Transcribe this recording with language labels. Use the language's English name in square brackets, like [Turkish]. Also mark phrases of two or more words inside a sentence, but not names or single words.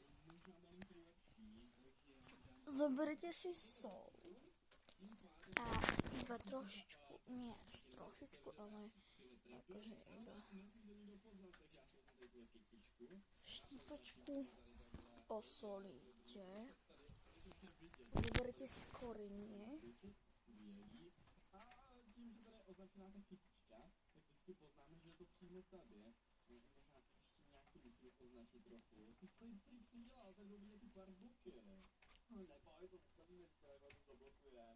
[Slovak] Zoberete si sol a iba trošičku, nie až trošičku, ale akože iba štípačku osolíte. Zoberete si korenie. [Czech] Tím, že tady je označená ta chytička, tak vždycky poznáme, že je to přímo tady. Možná to ještě nějaký musím označit trochu. Ty jsi celý přidělal, tak dobře ty parzbuky. Neboj, to nestavíme, to zablokujeme.